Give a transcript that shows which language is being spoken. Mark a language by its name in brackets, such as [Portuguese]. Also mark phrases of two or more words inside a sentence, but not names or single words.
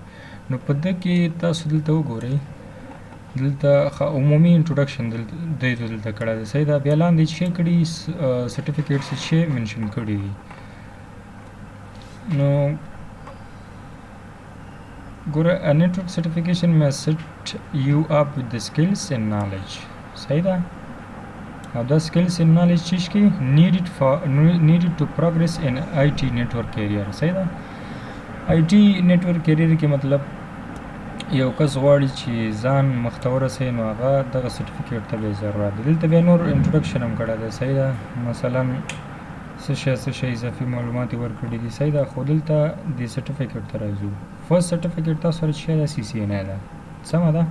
[Pashto] نو په دې کې تاسو دلته وګورئ، دلته عمومي انټروډکشن دلته کړی دی. صحیح ده. بیا لاندې چې کړي سرټیفیکیټس چې منشن کړي دي. نو ګوره [English] a network certification may set you up with the skills and knowledge. [Pashto] صحیح ده. او دا [English] skills and knowledge [Pashto] چیش کی [English] needed to progress in IT network career. [Pashto] صحیح ده. [English] IT network career [Pashto] کې مطلب یو کس غواړي چې ځان مخته ورسوي نو هغه دغه سرټیفیکیټ ته به ضرورت دی. دلته بیا نور انټروډکشن هم کړی دی. صحیح ده. مثلا څه شی اضافي معلومات یې ورکړي دي. صحیح ده. خو دلته د سرټیفیکیټ ته راځو. [English] first certificate [Pashto] تاسو سره چې ده CCNA ده. سمه ده.